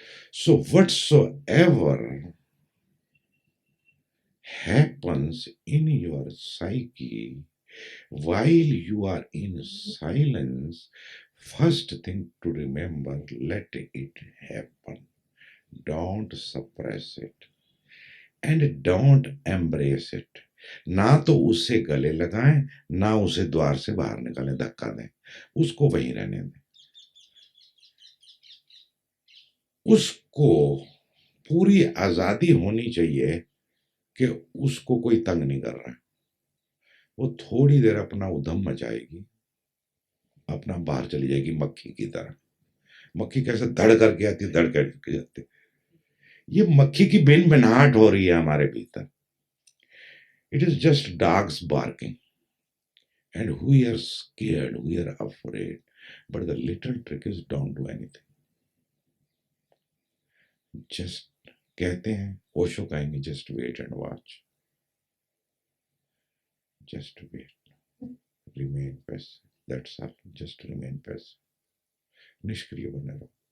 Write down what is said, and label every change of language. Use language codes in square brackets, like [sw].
[en] So whatsoever happens in your psyche while you are in silence, first thing to remember, let it happen. Don't suppress it and don't embrace it. [hi] ना तो उससे गले लगाएं, ना उसे द्वार से बाहर निकालें, धक्का दें, उसको वहीं रहने दें। उसको पूरी आजादी होनी चाहिए कि उसको कोई तंग नहीं कर रहा है। वो थोड़ी देर अपना उधम मचाएगी, अपना बाहर चली जाएगी मक्खी की तरह। मक्खी कैसे धड़ करके आती, धड़ करके जाती। ये मक्खी की भिनभिनाहट हो रही है हमारे भीतर। [en] It is just dogs barking and we are scared, we are afraid, but the little trick is don't do anything. Just [hi] कहते हैं, ओशो कहेंगे [en] just wait and watch, just wait, remain passive, that's all, just remain passive, [hi] निष्क्रिय बने रहो।